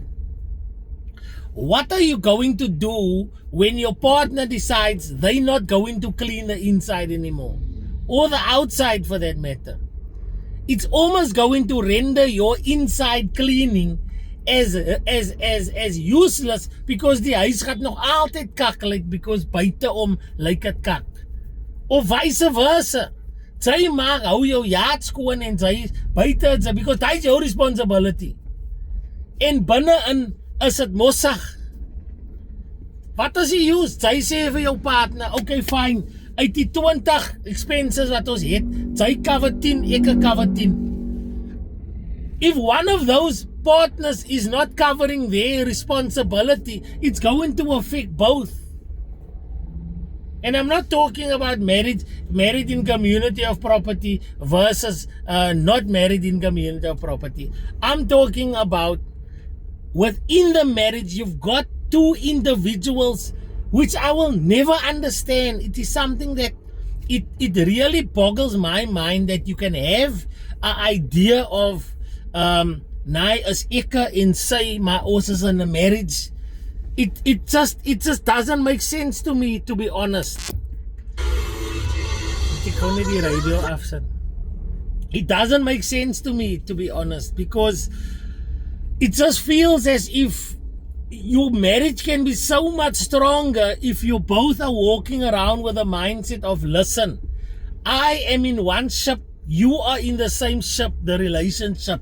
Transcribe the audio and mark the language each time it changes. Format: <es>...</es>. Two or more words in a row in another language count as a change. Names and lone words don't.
<en>What are you going to do when your partner decides they're not going to clean the inside anymore? Or the outside for that matter? It's almost going to render your inside cleaning as useless, because</en> <af>die huis gaat nog altyd kak lyk,</af> <en>because</en> <af>buiteom lyk dit kak. Of vice versa. Sy maak hou jou yacht skoon en sy buite,</af> <en>because that is your responsibility.</en> <af>En binne-in is dit mossig. Wat is die use? Sy sê vir jou partner,</af> <en>okay fine,</en> <af>uit die 20 expenses wat ons het, sy cover 10, ek cover 10.</af> <en>If one of those partners is not covering their responsibility, it's going to affect both. And I'm not talking about married in community of property versus not married in community of property. I'm talking about within the marriage, you've got two individuals, which I will never understand. It is something that it really boggles my mind that you can have an idea of</en> <af>nee, is ek en sy, maar ons is</af> <en>in a marriage. It just doesn't make sense to me, to be honest.</en> <af>Ek kan nie die radio afsit.</af> <en>It doesn't make sense to me, to be honest, because it just feels as if your marriage can be so much stronger if you both are walking around with a mindset of, listen, I am in one ship, you are in the same ship, the relationship.</en>